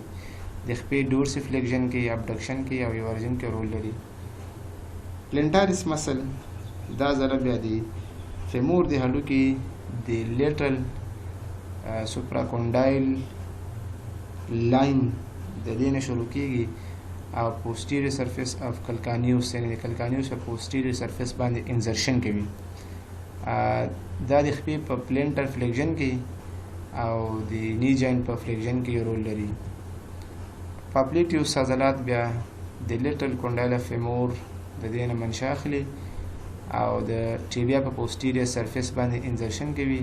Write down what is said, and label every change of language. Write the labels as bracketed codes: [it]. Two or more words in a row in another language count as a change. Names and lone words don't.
[ps] د خپې [en] dorsiflexion [ps] کې، ابډکشن کې او ایورژن کې رول لري. [en] plantaris muscle [ps] دا عضله بیا د فیمور د هډوکي د [en] lateral supracondylar line [ps] د دې نه شروع کیږي او [en] posterior surface of calcaneus، [ps] یعنی د کلکانیوس په [en] posterior surface [ps] باندې انزرشن کوي. دا د خپې په [en] plantar flexion [ps] کې او د [en] knee joint [ps] په فلیکشن کې رول لري. پاپلیټیوس عضلات بیا د [en] lateral condyle [ps] فیمور د دې نه منشأ اخلي او د ټیبیا په [en] posterior surface [ps] باندې انزرشن کوي.